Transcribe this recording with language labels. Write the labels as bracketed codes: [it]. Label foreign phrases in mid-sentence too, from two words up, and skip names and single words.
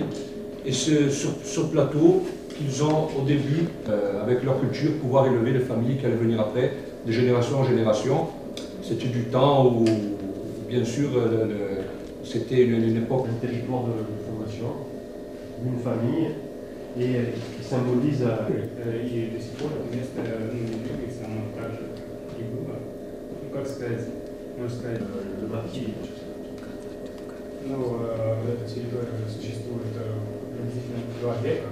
[fr] Et c'est sur ce plateau qu'ils ont au début, avec leur culture, pouvoir élever les familles qui allaient venir après, de génération en génération. C'était du temps où, bien sûr, c'était une époque... Un territoire de formation d'une famille et qui symbolise... [ru] И до сих пор это место не двигается, оно так же и было. Ну, как сказать, можно сказать... [fr] Le bâti. [ru] Ну, эта территория уже существует приблизительно 2 века.